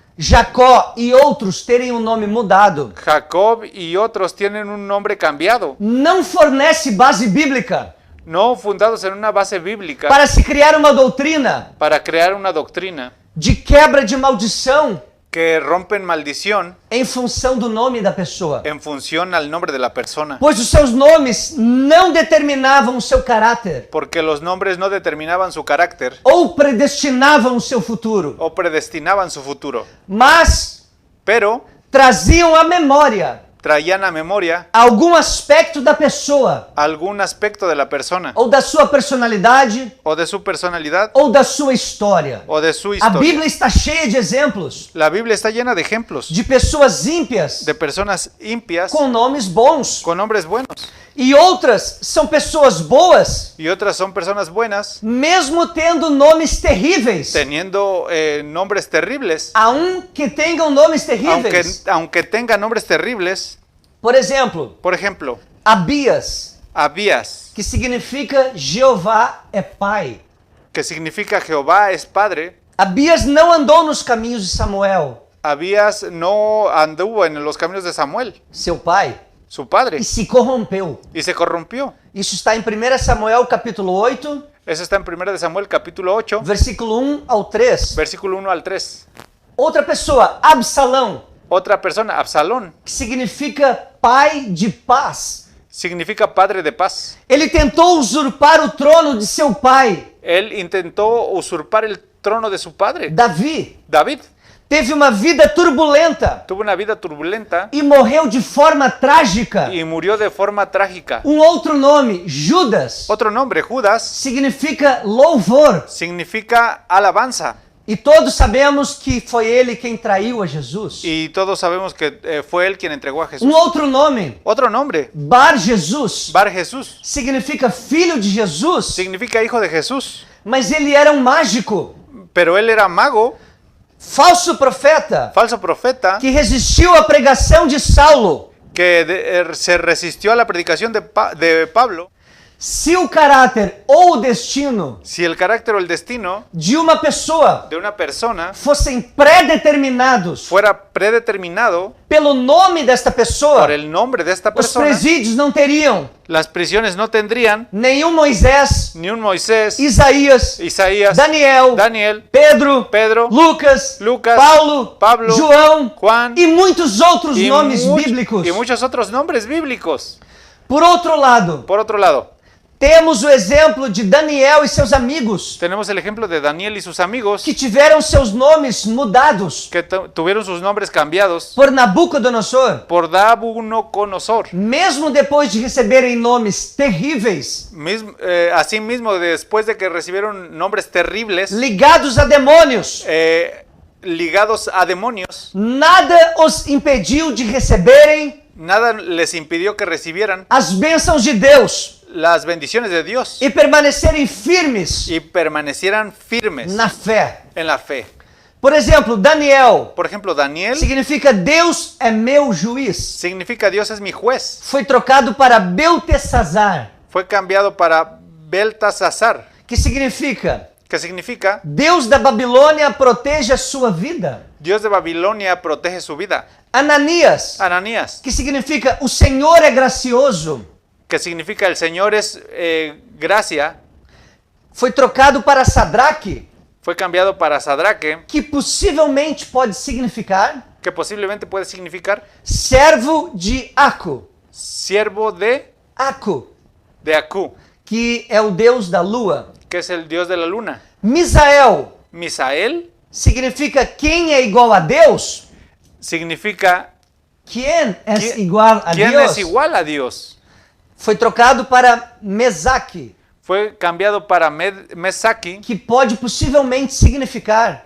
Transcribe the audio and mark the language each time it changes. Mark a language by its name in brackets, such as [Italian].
[Portuguese] Jacó e outros terem um nome mudado, [Spanish] Jacob y otros tienen un nombre cambiado, [Portuguese] não fornece base bíblica [Spanish] no fundados en una base bíblica [Portuguese] para se criar uma doutrina [Spanish] para crear una doctrina [Portuguese] de quebra de maldição [Spanish] que rompen maldición [Portuguese] em função do nome da pessoa. [Spanish] en función al nombre de la persona. [Portuguese] Pois os seus nomes não determinavam o seu caráter [Spanish] Porque los nombres no determinaban su carácter [Portuguese] ou predestinavam o seu futuro, [Spanish] o predestinaban su futuro, [Portuguese] mas [Spanish] pero [Portuguese] traziam à memória [Spanish] traían a memoria [Portuguese] algum aspecto da pessoa, [Spanish] algún aspecto de la persona [Portuguese] ou da sua personalidade, [Spanish] o de su personalidad [Portuguese] ou da sua história. [Spanish] o de su [Portuguese] A [Spanish] historia. [Portuguese] Bíblia está cheia de exemplos [Spanish] La Biblia está llena de ejemplos [Portuguese] de pessoas ímpias [Spanish] de personas impias [Portuguese] com nomes bons, [Spanish] con nombres buenos [Portuguese] e outras são pessoas boas, [Spanish] y otras son personas buenas [Portuguese] mesmo tendo nomes terríveis. [Spanish] teniendo nombres terribles, [Portuguese] Há que tenham nomes terríveis. [Spanish] aunque tengan nombres terribles. [Portuguese] Por exemplo, [Spanish] Por ejemplo, [Portuguese] Abias, [Spanish] Abías, [Portuguese] que significa Jeová é Pai. [Spanish] que significa Jehová es Padre. [Portuguese] Abias não andou nos caminhos de Samuel, [Spanish] Abías no anduvo en los caminos de Samuel, [Portuguese] seu pai, [Spanish] su padre, [Portuguese] e se corrompeu. [Spanish] y se corrompió. [Portuguese] Isso está em 1 Samuel capítulo 8, [Spanish] Eso está en 1 de Samuel capítulo 8, [Portuguese] versículo 1 ao 3. [Spanish] versículo 1 al 3. [Portuguese] Outra pessoa, Absalão, [Spanish] Otra persona, Absalón, [Portuguese] que significa pai de paz. [Spanish] significa padre de paz. [Portuguese] Ele tentou usurpar o trono de seu pai, [Spanish] Él intentó usurpar el trono de su padre, [Portuguese] Davi. [Spanish] David. [Portuguese] Teve uma vida turbulenta [Spanish] Tuvo una vida turbulenta [Portuguese] e morreu de forma trágica. [Spanish] y murió de forma trágica. [Portuguese] Outro nome, Judas, [Spanish] Otro nombre, Judas, [Portuguese] significa louvor. [Spanish] significa alabanza. [Portuguese] E todos sabemos que foi ele quem traiu a Jesus. [Spanish] Y todos sabemos que fue él quien entregó a Jesús. [Portuguese] Outro nome, [Spanish] Otro nombre, [Portuguese] Bar Jesus, [Spanish] Bar Jesús, [Portuguese] significa filho de Jesus, [Spanish] significa hijo de Jesús. [Portuguese] mas ele era mágico, [Spanish] Pero él era mago, [Portuguese] falso profeta, [Spanish] falso profeta, [Portuguese] que resistiu à pregação de Saulo. [Spanish] que se resistió a la predicación de Pablo. [Portuguese] Se o caráter ou o destino [Spanish] Si el carácter o el destino [Portuguese] de uma pessoa [Spanish] de una persona [Portuguese] fossem predeterminados [Spanish] fuera predeterminado [Portuguese] pelo nome desta pessoa, [Spanish] por el nombre de esta [Portuguese] os [Spanish] persona, [Portuguese] presídios não teriam [Spanish] las prisiones no tendrían [Portuguese] nenhum Moisés, [Spanish] ni un Moisés, [Portuguese] Isaías, [Spanish] Isaías, [Portuguese] Daniel, [Spanish] Daniel, [Portuguese] Pedro, [Spanish] Pedro, [Portuguese] Lucas, [Spanish] Lucas, [Portuguese] Paulo, [Spanish] Pablo, [Portuguese] João [Spanish] Juan [Portuguese] e muitos outros [Spanish] y, [Portuguese] nomes bíblicos. [Spanish] y muchos otros nombres bíblicos. [Portuguese] Por outro lado, [Spanish] Por otro lado, [Portuguese] temos o exemplo de Daniel e seus amigos, [Spanish] tenemos el ejemplo de Daniel y sus amigos [Portuguese] que tiveram seus nomes mudados [Spanish] que tuvieron sus nombres cambiados [Portuguese] por Nabucodonosor. [Spanish] por Nabucodonosor. [Portuguese] Mesmo depois de receberem nomes terríveis, [Spanish] Asimismo, después de que recibieron nombres terribles, [Portuguese] ligados a demônios, [Spanish] ligados a demonios, [Portuguese] nada os impediu de receberem [Spanish] nada les impidió que recibieran [Portuguese] as bênçãos de Deus [Spanish] las bendiciones de Dios [Portuguese] e permanecerem firmes [Spanish] y permanecieran firmes [Portuguese] na fé. [Spanish] en la fe. [Portuguese] Por exemplo, Daniel [Spanish] Por ejemplo, Daniel [Portuguese] significa Deus é meu juiz. [Spanish] significa Dios es mi juez. [Portuguese] Foi trocado para Beltesazar, [Spanish] Fue cambiado para Beltasazar, [Portuguese] que significa [Spanish] que significa [Portuguese] Deus da Babilônia protege a sua vida. [Spanish] Dios de Babilonia protege su vida. [Portuguese] Ananias, [Spanish] Ananías, [Portuguese] que significa o Senhor é gracioso, [Spanish] que significa el Señor es gracia, [Portuguese] foi trocado para Sadraque, [Spanish] fue cambiado para Sadraque, [Portuguese] que possivelmente pode significar [Spanish] que posiblemente puede significar [Portuguese] servo de Aco. [Spanish] siervo de Aco, Aku, [Portuguese] que é o deus da lua. [Spanish] que es el Dios de la luna. [Portuguese] Misael [Spanish] Misael [Portuguese] significa quem é igual a Deus. [Spanish] significa [Portuguese] Quem é [Spanish] ¿Quién- [Portuguese] igual a [Spanish] ¿quién [Portuguese] Deus? [Spanish] es igual a Dios? [Portuguese] Foi trocado para Mesaque, [Spanish] Fue cambiado para Mesaki, [Portuguese] que pode possivelmente significar